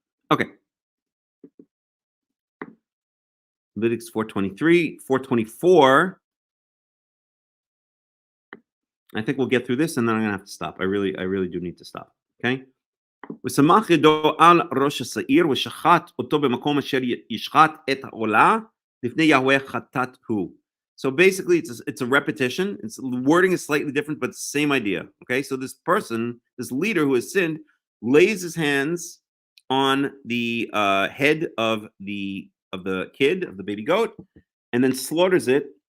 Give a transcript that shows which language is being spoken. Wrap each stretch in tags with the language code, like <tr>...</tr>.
<en>Okay. Leviticus 4:23, 4:24. I think we'll get through this, and then I'm gonna have to stop. I really do need to stop. Okay.</en> <he>ושמח ידו על ראש השעיר ושחט אותו במקום אשר ישחט את העולה לפני יהוה חטאת הוא.</he> <en>So basically, it's a repetition. It's the wording is slightly different, but it's the same idea. Okay, so this person, this leader who has sinned, lays his hands on the head of the kid, of the baby goat, and then slaughters it.</en>